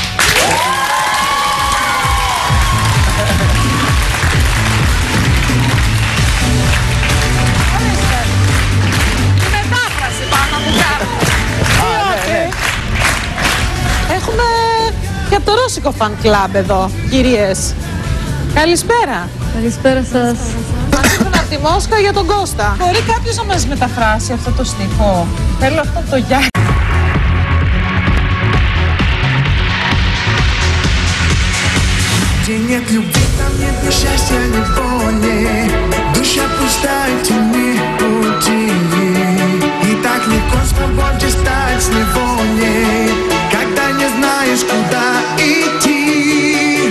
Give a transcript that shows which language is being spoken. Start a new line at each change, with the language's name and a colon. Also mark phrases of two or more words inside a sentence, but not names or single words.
Greek: Μετάφραση πάνω μου κάνω. Έχουμε και από το ρώσικο
English: fan club
Greek: εδώ, κυρίες. Καλησπέρα. Καλησπέρα σας. Μας ήρθαν από τη Μόσχα για τον Κώστα. Μπορεί κάποιος να μας μεταφράσει αυτό το στίχο? Θέλω αυτό το γεια.
Russian: Где нет любви, там нет ни счастья, ни воли. Душа пустая, в тени пути. И так легко свободе стать с неволей, когда не знаешь, куда идти.